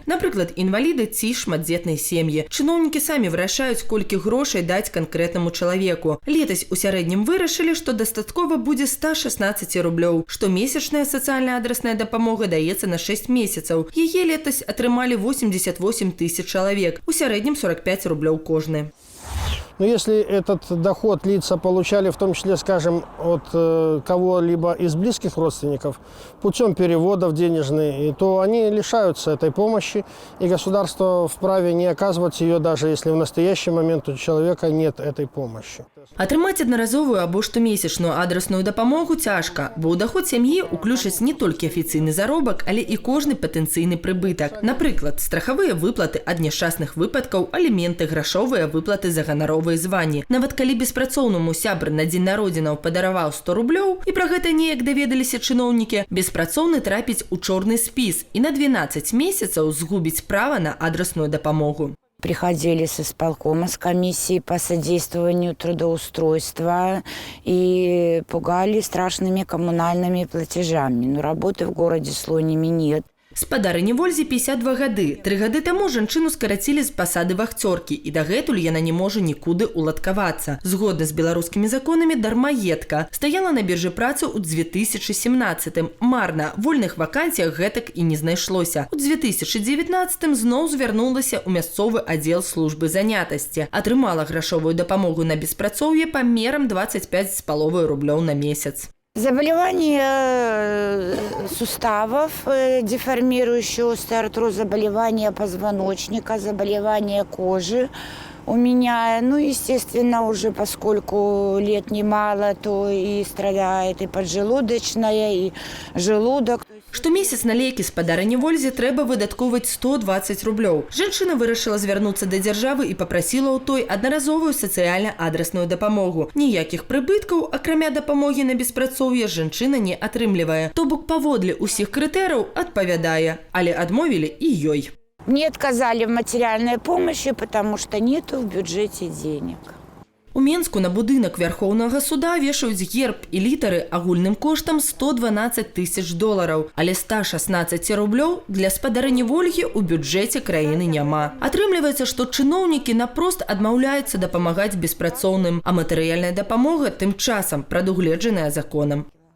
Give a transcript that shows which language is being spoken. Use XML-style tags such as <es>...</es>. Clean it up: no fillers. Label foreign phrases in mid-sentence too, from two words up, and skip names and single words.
<be>Напрыклад, інваліды ці шматдзетныя сем'і. Чыноўнікі самі вырашаюць, колькі грошай даць канкрэтнаму чалавеку. Летась у сярэднім вырашылі, што дастаткова будзе 116 рублёў. Штомесячная сацыяльна-адрасная дапамога даецца на 6 месяцаў. Яе летась атрымалі 88 тысяч чалавек. У сярэднім 45 рублёў кожны.</be> <ru>Но если этот доход лица получали, в том числе, скажем, от кого-либо из близких родственников, путем переводов денежных, то они лишаются этой помощи, и государство вправе не оказывать ее, даже если в настоящий момент у человека нет этой помощи.</ru> <be>Атрымаць аднаразовую або штомесячную адрасную дапамогу цяжка, бо ў доход сям'і уключаць не толькі афіцыйны заробак, але і кожны патэнцыйны прыбытак. Напрыклад, страхавыя выплаты ад няшчасных выпадкаў, аліменты, грашовыя выплаты за ганаровыя званні. Нават калі беспрацоўнаму сябр на дзень народзінаў падараваў 100 рублёў, і пра гэта неяк даведаліся чыноўнікі, беспрацоўны трапіць у чорны спіс і на 12 месяцаў згубіць права на адрасную дапамогу.</be> <ru>Приходили с исполкома, с комиссией по содействованию трудоустройства и пугали страшными коммунальными платежами. Но работы в городе Слониме нет.</ru> <be>Спадарыні Вользе 52 гады. 3 гады таму жанчыну скарацілі з пасады вахцёркі, і дагэтуль яна не можа нікуды уладкавацца. Згодна з беларускімі законамі дармаедка. Стаяла на біржы працы ў 2017-м. Марна, вольных вакансіях гэтак і не знайшлося. У 2019-м зноў звярнулася ў мясцовы аддзел службы занятасці. Атрымала грашовую дапамогу на беспрацоўе памерам 25,5 рублёў на месяц.</be> <ru>Заболевания суставов, деформирующие остеоартроз, заболевания позвоночника, заболевания кожи у меня. Ну, естественно, уже поскольку лет немало, то и страдает и поджелудочная, и желудок.</ru> <be>Штомесяц на лекі спадарыні Вользе трэба выдаткоўваць 120 рублёў. Жанчына вырашыла звярнуцца да дзяржавы і папрасіла ў той аднаразовую сацыяльна-адрасную дапамогу. Ніякіх прыбыткаў, акрамя дапамогі на беспрацоўе, жанчына не атрымлівае. То бок паводле ўсіх крытэрыяў адпавядае, але адмовілі і ёй.</be> <ru>Мне отказали в материальной помощи, потому что нету в бюджете денег.</ru> <be>У Менску на будынак Вярхоўнага суда вешаюць герб і літары агульным коштам 112 тысяч долараў, але 116 рублёў для спадарыні Вольгі ў бюджэце краіны няма. Атрымліваецца, што чыноўнікі напрост адмаўляюцца дапамагаць беспрацоўным, а матэрыяльная дапамога тым часам прадугледжаная законам.</be>